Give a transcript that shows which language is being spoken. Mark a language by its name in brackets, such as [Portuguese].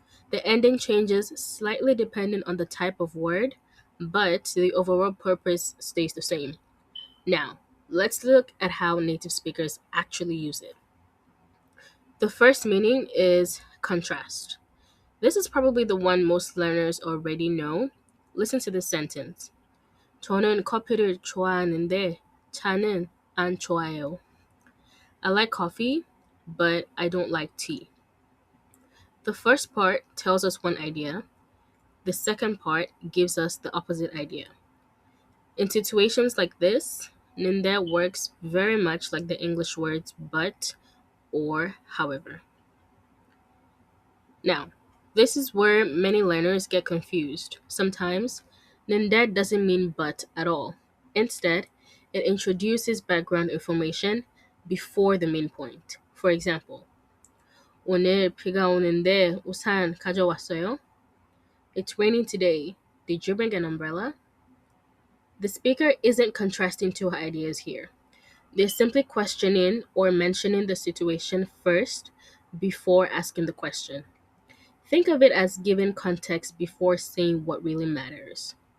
[English] The ending changes slightly depending on the type of word, but the overall purpose stays the same. Now, let's look at how native speakers actually use it. The first meaning is contrast. This is probably the one most learners already know. Listen to this sentence. [Korean] 저는 커피를 좋아하는데 차는 안 좋아해요. [English] I like coffee, but I don't like tea. The first part tells us one idea. The second part gives us the opposite idea. In situations like this, ninde works very much like the English words but or however. Now, this is where many learners get confused. Sometimes, ninde doesn't mean but at all. Instead, it introduces background information before the main point. For example, [Korean] 오늘 비가 오는데 우산 가져왔어요? [English] It's raining today. Did you bring an umbrella? The speaker isn't contrasting two ideas here. They're simply questioning or mentioning the situation first before asking the question. Think of it as giving context before saying what really matters.